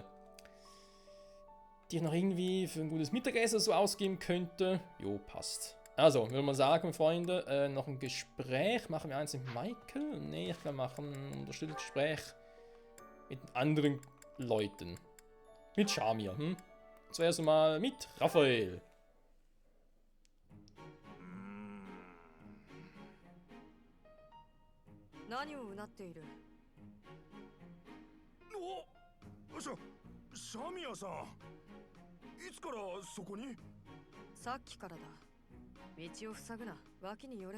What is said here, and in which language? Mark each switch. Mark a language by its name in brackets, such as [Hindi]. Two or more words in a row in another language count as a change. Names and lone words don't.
[German] Die ich noch irgendwie für ein gutes Mittagessen so ausgeben könnte. Jo, passt. Also, würde man sagen, Freunde, noch ein Gespräch. Machen wir eins mit Michael? Nee, ich kann machen ein unterstütztes Gespräch mit anderen Leuten. Mit Shamir, Zuerst mal mit Raphael. [Japanese] おシャミヤさんいつからそこにさっきからだ道を塞ぐな脇に寄れ